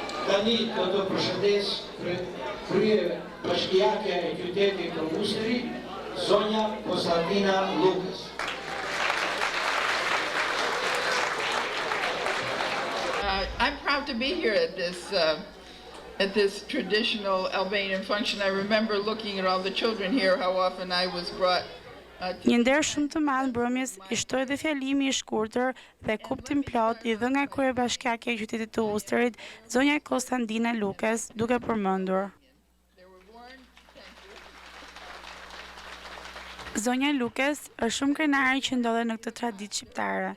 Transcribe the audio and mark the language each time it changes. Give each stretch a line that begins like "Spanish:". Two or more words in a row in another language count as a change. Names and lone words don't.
Albanian: Tani do të përshëndes krye bashkiake e qytetit të Ustëri, zonja Konstantina Lukës.
English: I'm proud to be here at this traditional Albanian function. I remember looking at all the children here, how often I was brought.
Albanian: Një nder shumë të madh mbrëmjes i shtoi dhe fjalimi i shkurtër dhe kuptim plot i dhënë nga kryebashkiake e qytetit të Ustërit, zonja Konstantina Lukës, duke përmendur. Zonja Lukës është shumë krenare që ndodhe në këtë traditë shqiptare.